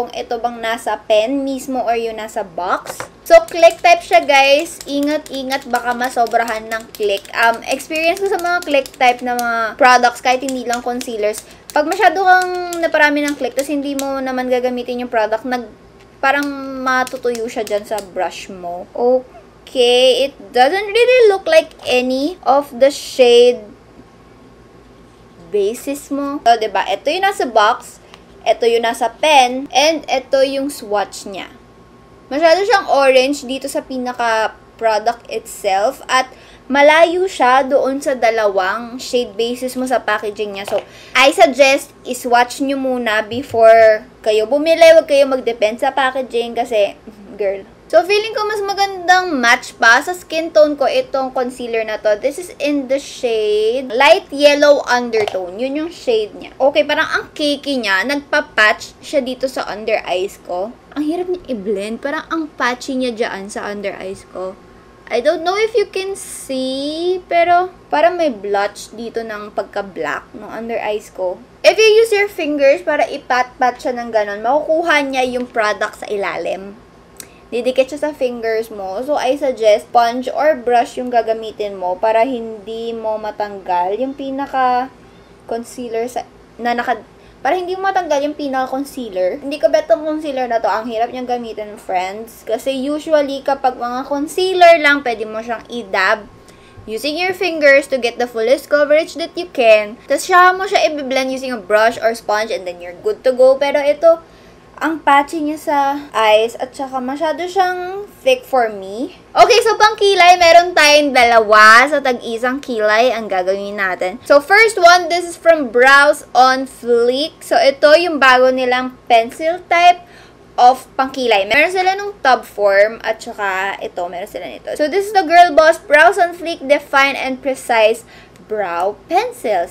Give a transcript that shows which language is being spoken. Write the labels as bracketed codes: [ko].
[tl] Kung ito bang nasa pen mismo or yung nasa box. So, click type siya, guys. Ingat-ingat, baka masobrahan ng click. Experience ko sa mga click type na mga products, kahit hindi lang concealers. Pag masyado kang naparami ng click, tapos hindi mo naman gagamitin yung product, parang matutuyo siya dyan sa brush mo. [en] Okay, it doesn't really look like any of the shade bases mo. [tl] So, diba? Ito yung nasa box, ito yung nasa pen, and ito yung swatch niya. Masyado siyang orange dito sa pinaka-product itself, at malayo siya doon sa dalawang shade bases mo sa packaging niya. So, I suggest iswatch nyo muna before kayo bumili. Huwag kayo mag-depend sa packaging kasi, girl. So, feeling ko mas magandang match pa sa skin tone ko itong concealer na to. [en] This is in the shade light yellow undertone. [tl] Yun yung shade niya. Okay, parang ang cakey niya. Nagpa-patch siya dito sa under eyes ko. Ang hirap niya i-blend. Parang ang patchy niya dyan sa under eyes ko. [en] I don't know if you can see, [tl] pero parang may blotch dito ng pagka-black ng under eyes ko. [en] If you use your fingers [tl] para ipat-pat siya ng ganon, makukuha niya yung product sa ilalim. Didikit siya sa fingers mo. So, I suggest sponge or brush yung gagamitin mo para hindi mo matanggal yung pinaka-concealer para hindi mo matanggal yung pinaka-concealer. Hindi ko bet ang concealer na to. Ang hirap niyang gamitin, friends. Kasi usually, kapag mga concealer lang, pwede mo siyang i-dab [en] using your fingers to get the fullest coverage that you can. [tl] Tapos siya mo siya i-blend [en] using a brush or sponge and then you're good to go. [tl] Pero ito, ang patchy niya sa eyes at saka masyado siyang thick for me. Okay, so pang kilay, meron tayong dalawa sa tag-isang kilay ang gagawin natin. So first one, this is from Brows on Fleek. So ito yung bago nilang pencil type of pangkilay. Meron sila nung tub form at saka ito, meron sila nito. [en] So, this is the Girl Boss Brows on Fleek Define and Precise Brow Pencil.